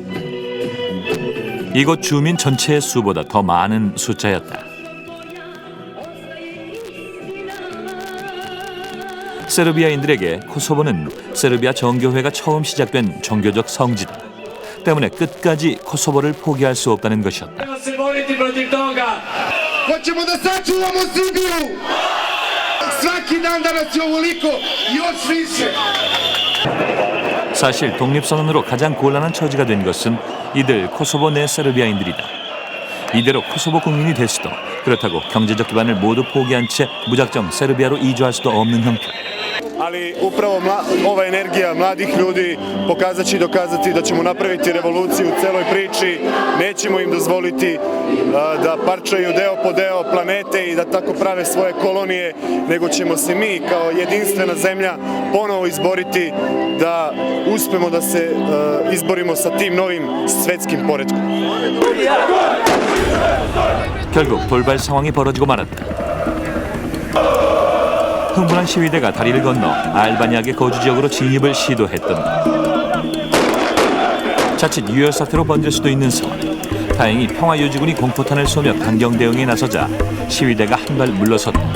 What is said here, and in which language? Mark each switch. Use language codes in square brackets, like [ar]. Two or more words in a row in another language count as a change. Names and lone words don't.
[ko] 이곳 주민 전체의 수보다 더 많은 숫자였다. 세르비아인들에게 코소보는 세르비아 정교회가 처음 시작된 종교적 성지다. 때문에 끝까지 코소보를 포기할 수 없다는 것이었다. [sr] Hoćemo da sačuvamo Srbiju! Svaki dan da nas je ovoliko, još više! [ko] 사실 독립선언으로 가장 곤란한 처지가 된 것은 이들 코소보 내 세르비아인들이다. 이대로 코소보 국민이 될 수도 그렇다고 경제적 기반을 모두 포기한 채 무작정 세르비아로 이주할 수도 없는 형편. [sr] Ali upravo ova energija mladih ljudi pokazat će i dokazati da ćemo napraviti revoluciju u celoj priči. Nećemo im dozvoliti da parčaju deo po deo planete i da tako prave svoje kolonije, nego ćemo se mi kao jedinstvena zemlja ponovo izboriti da uspemo da se izborimo sa tim novim svetskim poretkom. [ko] 결국 돌발 상황이 벌어지고 말았다. 흥분한 시위대가 다리를 건너 알바니아계 거주 지역으로 진입을 시도했던가. 자칫 유혈 사태로 번질 수도 있는 상황. 다행히 평화유지군이 공포탄을 쏘며 강경 대응에 나서자 시위대가 한 발 물러섰다.